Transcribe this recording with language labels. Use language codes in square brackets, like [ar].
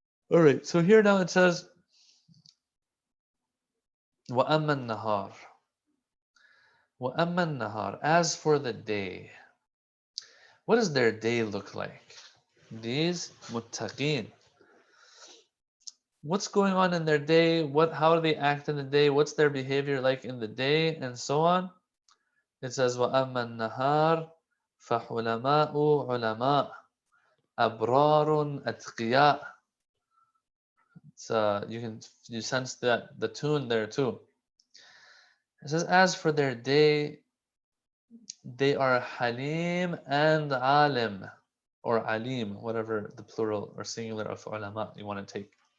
[en] All right, so here now it says, [ar] وَأَمَّا النَّهَارِ وَأَمَّا النَّهَارِ. [en] As for the day, what does their day look like? These muttaqeen. What's going on in their day? How do they act in the day? What's their behavior like in the day? And so on. It says, [ar] وَأَمَّا النَّهَارِ فَحُلَمَاءُ عُلَمَاء أَبْرَارٌ أَتْقِيَاء. [en] You sense that the tune there too. It says, as for their day, they are Halim and Alim, or Alim, whatever the plural or singular of ulama you want to take.